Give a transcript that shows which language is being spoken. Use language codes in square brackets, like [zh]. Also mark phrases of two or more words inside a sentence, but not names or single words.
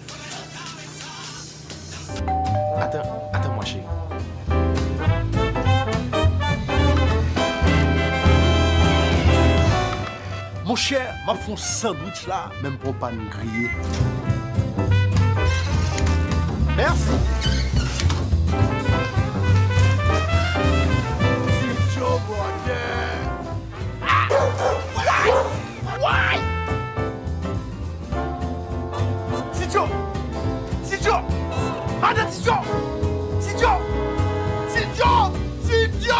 [fr] Attends moi chérie. Mon cher, m'a fait un sandwich là, même pour pas nous griller. Merci. Ticho, Ticho! Ticho! Madame Ticho! Ticho! Ticho! Ticho!